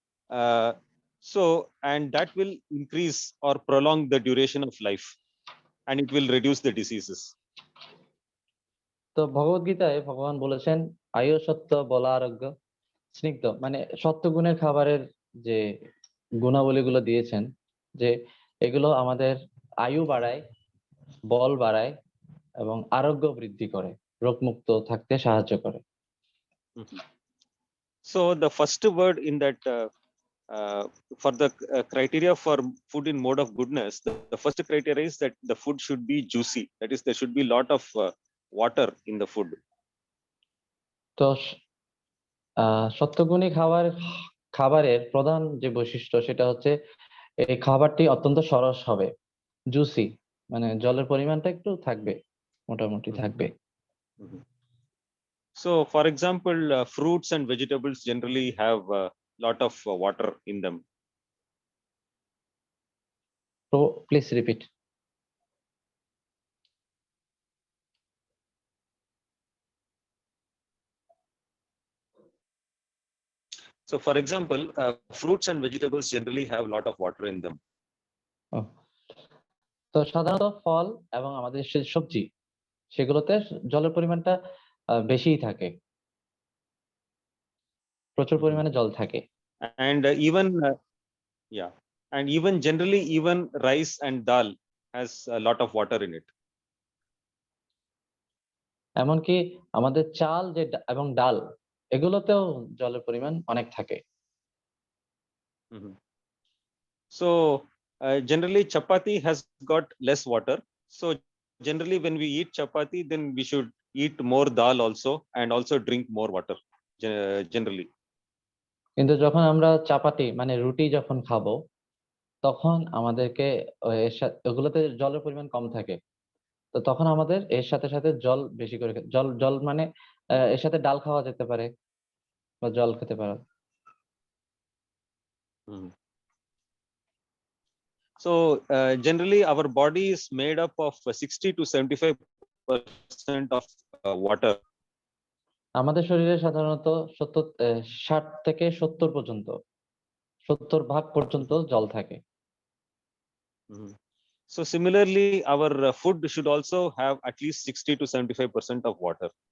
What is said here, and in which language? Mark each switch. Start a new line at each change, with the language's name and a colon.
English: Uh, and that will increase or prolong the duration of life, and it will reduce the diseases.
Bangla: তো ভগবদ গীতায় ভগবান বলেছেন আয়ু সত্য বলা আরোগ্য স্নিগ্ধ, মানে সত্ত্বগুণের খাবারের যে গুণাবলীগুলো দিয়েছেন, যে এগুলো আমাদের আয়ু বাড়ায়, বল বাড়ায় এবং আরোগ্য বৃদ্ধি করে, রোগমুক্ত থাকতে সাহায্য করে। Mhm.
English: So the first word in that for the criteria for food in mode of goodness, the first criteria is that the food should be juicy. That is, there should be lot of water in the food.
Bangla: তো সত্ত্বগুণী খাবারের প্রধান যে বৈশিষ্ট্য সেটা হচ্ছে এই খাবারটি অত্যন্ত সরস হবে, জুসি, মানে জলের পরিমাণটা একটু থাকবে, মোটামুটি থাকবে। Mhm.
English: So for example, fruits and vegetables generally have a lot of water in them. তো please repeat. So for example, fruits and vegetables generally have a lot of water in them.
Bangla: তো সাধারণত ফল এবং আমাদের সবজি সেগুলোতে জলের পরিমাণটা বেশিই থাকে, প্রচুর পরিমাণে জল থাকে।
English: And yeah, and even generally, even rice and dal has a lot of water in it.
Bangla: এমনকি আমাদের চাল এবং ডাল এগুলোতেও জলের পরিমাণ অনেক থাকে। Mhm.
English: So generally chapati has got less water. So generally when we eat chapati, then we should eat more dal also, and also drink more water generally.
Bangla: কিন্তু যখন আমরা চাপাতি মানে রুটি যখন খাবো তখন আমাদেরকে ওগুলোতে জলের পরিমাণ কম থাকে। তো তখন আমাদের এর সাথে সাথে জল বেশি করে জল জল মানে এর সাথে ডাল খাওয়া যেতে পারে বা জল খেতে পারে। Mhm.
English: So generally our body is made up of 60 to 75% of water.
Bangla: আমাদের শরীরে সাধারণত 60 থেকে 70 পর্যন্ত 70 ভাগ পর্যন্ত জল থাকে। Mhm.
English: So similarly, our food should also have at least 60 to 75% of water.